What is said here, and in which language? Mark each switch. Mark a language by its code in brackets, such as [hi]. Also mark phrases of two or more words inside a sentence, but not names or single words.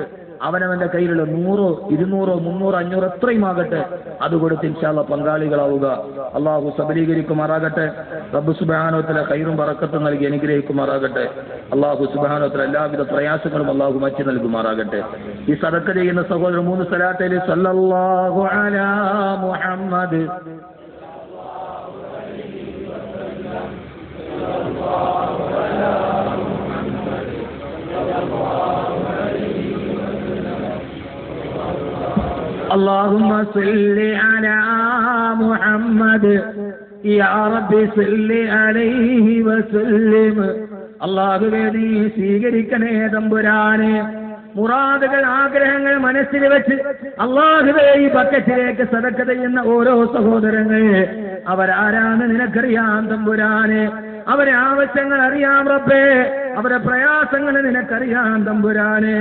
[ml] അവനവന്റെ കയ്യിലുള്ള 100, 200, 300, 500 എത്രയും ആകട്ടെ, അത് കൊടുത്ത് [ar] إن شاء الله [ml] പങ്കാളികളാവുക. അള്ളാഹു സബലീകരിക്കുമാറാകട്ടെ. റബ്ബ് [ar] سبحانه وتعالى [ml] ഖൈറും ബറക്കത്തും നൽകി അനുഗ്രഹിക്കുമാറാകട്ടെ. [ar] الله سبحانه وتعالى [ml] എല്ലാവിധ പ്രയാസങ്ങളും അള്ളാഹു മാറ്റി നൽകുമാറാകട്ടെ. ഈ സദഖ ചെയ്യുന്ന സഹോദരൻ 3 സലാത്തിൽ [ar] صلى الله على محمد اللهم صل على محمد يا رب صل عليه وسلم. [ml] അല്ലാഹുവേ നീ സ്വീകരിക്കണേ തമ്പുരാനെ. മുറാദുകൾ, ആഗ്രഹങ്ങൾ മനസ്സിൽ വെച്ച് അല്ലാഹുവേ ഈ ബക്കറ്റിലേക്ക് സദഖ ചെയ്യുന്ന ഓരോ സഹോദരങ്ങൾ അവരാരാണ് നിനക്കറിയാം തമ്പുരാനെ. അവരെ ആവശ്യങ്ങൾ അറിയാം റബ്ബേ, അവരെ പ്രയാസങ്ങൾ നിനക്കറിയാം തമ്പുരാനെ.